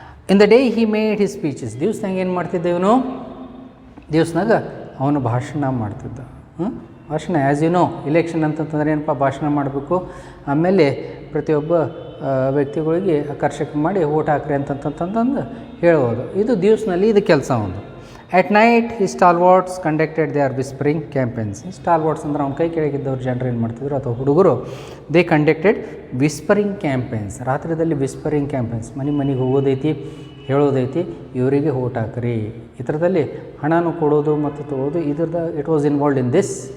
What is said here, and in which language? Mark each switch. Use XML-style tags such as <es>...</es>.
<en>In the day he made his speeches.</en> <kn>ದಿವ್ಸನಾಗ ಏನು ಮಾಡ್ತಿದ್ದ ಇವನು, ದಿವ್ಸನಾಗ ಅವನು ಭಾಷಣ ಮಾಡ್ತಿದ್ದ. ಭಾಷಣ</kn> <en>as you know,</en> <kn>ಇಲೆಕ್ಷನ್ ಅಂತಂತಂದ್ರೆ ಏನಪ್ಪ, ಭಾಷಣ ಮಾಡಬೇಕು. ಆಮೇಲೆ ಪ್ರತಿಯೊಬ್ಬ ವ್ಯಕ್ತಿಗಳಿಗೆ ಆಕರ್ಷಕ ಮಾಡಿ ಓಟ್ ಹಾಕ್ರಿ ಅಂತಂತಂದು ಹೇಳ್ಬೋದು. ಇದು ದಿವ್ಸನಲ್ಲಿ ಇದು ಕೆಲಸ ಒಂದು.</kn> <en>At night, his stalwarts conducted their whispering campaigns.</en> <kn>Stalwarts ಅಂದ್ರೆ ಅವ್ನ ಕೈ ಕೆಳಗಿದ್ದವ್ರು ಜನರು ಏನು ಮಾಡ್ತಿದ್ರು ಅಥವಾ ಹುಡುಗರು,</kn> <en>They conducted whispering campaigns.</en> <kn>ರಾತ್ರಿದಲ್ಲಿ whispering campaigns, ಮನೆಗೆ ಹೋಗೋದೈತಿ, ಹೇಳೋದೈತಿ, ಇವರಿಗೆ ಓಟ್ ಹಾಕ್ರಿ. ಈ ಥರದಲ್ಲಿ ಹಣನೂ ಕೊಡೋದು ಮತ್ತು ತೊಗೊಳೋದು, ಇದ್ರದ್ದು</kn> <en>It was involved in this.</en>